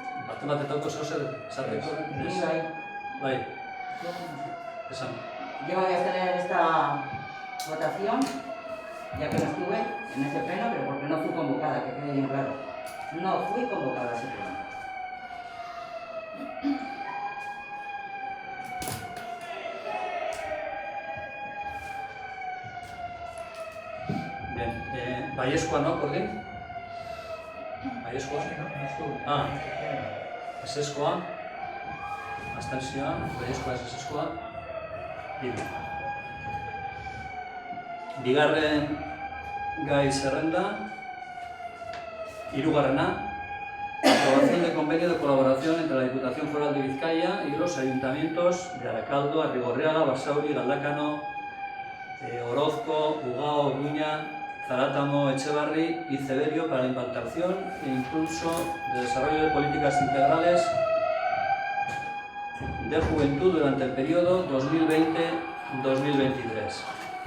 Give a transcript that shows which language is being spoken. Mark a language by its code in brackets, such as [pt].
[eu] Matematetako zer esateko? Bai. Esan. [es] Yo voy a hacer esta votación, ya que no estuve en ese pleno, pero porque no fui convocada, que quede bien claro. No fui convocada a ese pleno. [eu] Bien, baiezkoa no, Kordin? Baiezkoa? Ah, ezezkoa, abstentzioa, baiezkoa ez ezezkoa, hiru. Bigarren gai zerrenda, hirugarrena, [es] aprobación de convenio de colaboración entre la Diputación Foral de Bizkaia y los ayuntamientos de Arakaldo, Arrigorriaga, Basauri, Galdakano, Orozco, Ugao, Orduña, Zaratamo, Etxebarri y Ceberio para la implantación e impulso de desarrollo de políticas integrales de juventud durante el periodo 2020-2023.